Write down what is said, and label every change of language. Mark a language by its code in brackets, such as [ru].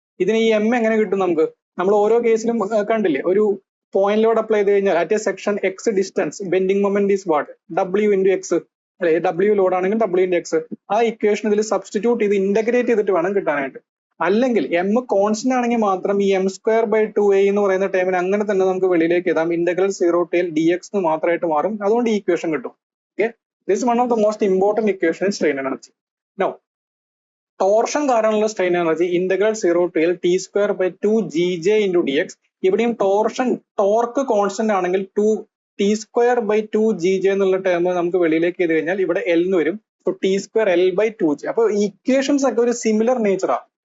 [ml] ഇതിന് ഈ എം എങ്ങനെ കിട്ടും? നമ്മൾ ഓരോ കേസിലും കണ്ടില്ലേ, ഒരു പോയിന്റ് ലോഡ് അപ്ലൈ ചെയ്ത് കഴിഞ്ഞാൽ [en] At a section x distance bending moment is what? [ml] W×x, അല്ലെ? W ലോഡ് ആണെങ്കിൽ W×x. ആ ഇക്വേഷൻ ഇതിൽ സബ്സ്റ്റിറ്റ്യൂട്ട് ചെയ്ത് ഇന്റഗ്രേറ്റ് ചെയ്തിട്ട് വേണം കിട്ടാനായിട്ട്. അല്ലെങ്കിൽ എം കോൺസ്റ്റന്റ് ആണെങ്കിൽ മാത്രം ഈ m²/2a എന്ന് പറയുന്ന ടേമിന് അങ്ങനെ തന്നെ നമുക്ക് വെളിയിലേക്ക് എഴുതാം, ഇന്റഗ്രൽ 0 to L dx എന്ന് മാത്രമായിട്ട് മാറും. അതുകൊണ്ട് ഈ ഇക്വേഷൻ കിട്ടും. [en] Okay, this is one of the most important equation in strain energy. [ml] Now, torsion കാരണമുള്ള strain energy integral 0 to L T²/2gj/dx. ഇവിടെയും ടോർക്ക് കോൺസ്റ്റന്റ് ആണെങ്കിൽ T²/2gj എന്നുള്ള ടേം നമുക്ക് വെളിയിലേക്ക് ചെയ്ത് കഴിഞ്ഞാൽ ഇവിടെ L എന്ന് വരും. T²L/2g. അപ്പൊ ഇക്വേഷൻസ് ഒക്കെ ഒരു സിമിലർ നേച്ചറാണ്.